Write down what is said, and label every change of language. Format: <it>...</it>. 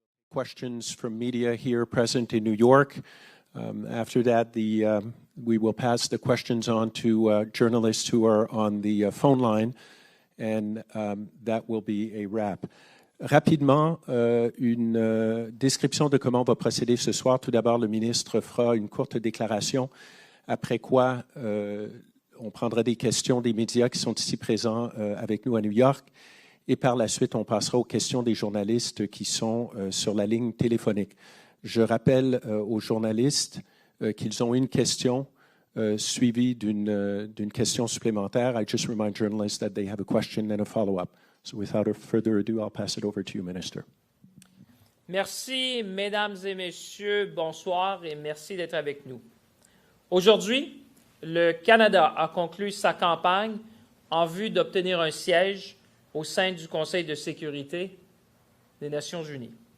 <en>questions from media here present in New York. After that, we will pass the questions on to journalists who are on the phone line, and that will be a wrap.</en> <fr>Rapidement, une description de comment on va procéder ce soir. Tout d'abord, le ministre fera une courte déclaration, après quoi on prendra des questions des médias qui sont ici présents avec nous à New York. Et par la suite, on passera aux questions des journalistes qui sont sur la ligne téléphonique. Je rappelle aux journalistes qu'ils ont une question suivie d'une question supplémentaire.</fr> <en>I just remind journalists that they have a question and a follow-up. So without further ado, I'll pass it over to you, Minister.</en> <fr>Merci, mesdames et messieurs. Bonsoir et merci d'être avec nous. Aujourd'hui, le Canada a conclu sa campagne en vue d'obtenir un siège au sein du Conseil de sécurité des Nations unies.</fr>